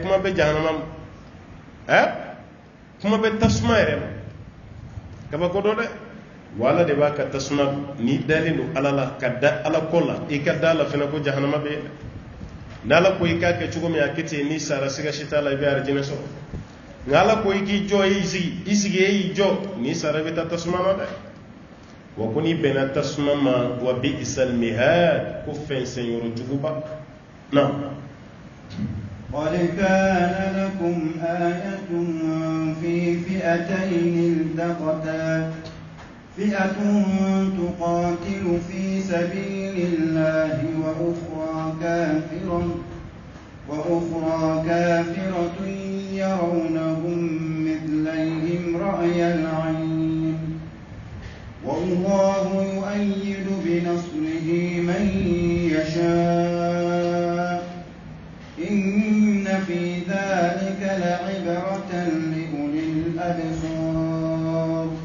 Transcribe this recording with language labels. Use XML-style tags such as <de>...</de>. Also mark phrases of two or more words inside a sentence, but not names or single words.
<bm>kuma bɛ jahannama ma kuma bɛ tasuma yɛrɛ ma kabako dɔ dɛ wa ala de b'a ka tasuma n'i dalen don ala la ka da ala kɔ la i ka da la fana ko jahannama bɛ yen n'ala ko i k'a kɛ cogo min a kɛ ten n'i sara siga si t'a la i bɛ arijinɛ sɔrɔ nka ala ko i k'i jɔ i sigi e y'i jɔ n'i sara i bɛ taa tasuma ma dɛ wa ko n'i bɛnna tasuma ma wa</bm> <ar>بئس المهاد</ar> <bm>ko fɛnsɛn yɔrɔ juguba na</bm> <ar>قد كان لكم آية في فئتين التقتا فئة تقاتل في سبيل الله وأخرى كافرة يرونهم مثليهم رأي العين والله يؤيد بنصره من يشاء إن في ذلك لعبرة لأولي الأبصار</ar>